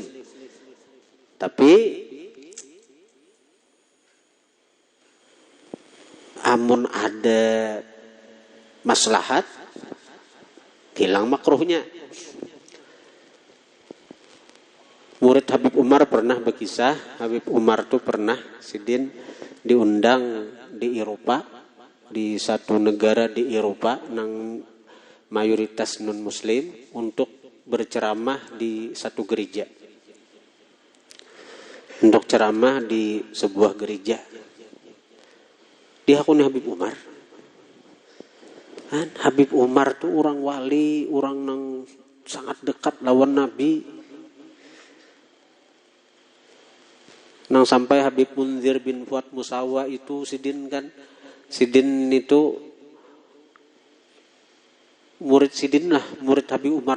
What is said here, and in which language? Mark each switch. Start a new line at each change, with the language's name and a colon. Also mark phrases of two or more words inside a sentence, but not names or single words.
Banjar: Tapi amun ada maslahat, hilang makruhnya. Murid Habib Umar pernah berkisah, Habib Umar tuh pernah sidin diundang di Eropa, di satu negara di Eropa nang mayoritas non muslim, untuk berceramah di satu gereja.
Indonesian: Untuk ceramah di sebuah gereja.
Banjar: Dia hakuni Habib Umar. Kan Habib Umar tuh orang wali, orang nang sangat dekat lawan Nabi. Nang sampai Habib Munzir bin Fuad Musawa itu sidin itu murid sidin lah, murid Habib Umar.